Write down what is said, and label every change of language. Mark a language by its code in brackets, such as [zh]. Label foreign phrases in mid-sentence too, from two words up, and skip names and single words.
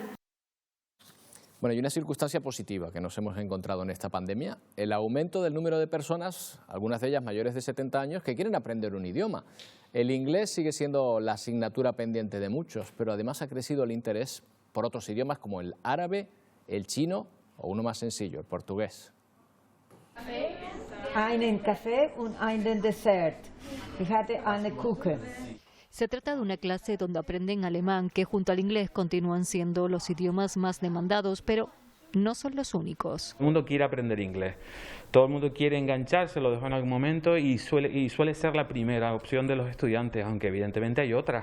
[es] Bueno, y una circunstancia positiva que nos hemos encontrado en esta pandemia, el aumento del número de personas, algunas de ellas mayores de 70 años, que quieren aprender un idioma. El inglés sigue siendo la asignatura pendiente de muchos, pero además ha crecido el interés por otros idiomas como el árabe, el chino o uno más sencillo, el portugués. [de] Einen Kaffee und einen Dessert. Ich hatte eine Kuchen. [es] Se trata de una clase donde aprenden alemán, que junto al inglés continúan siendo los idiomas más demandados, pero no son los únicos. Todo el mundo quiere aprender inglés, todo el mundo quiere engancharse, lo dejó en algún momento y suele ser la primera opción de los estudiantes, aunque evidentemente hay otras.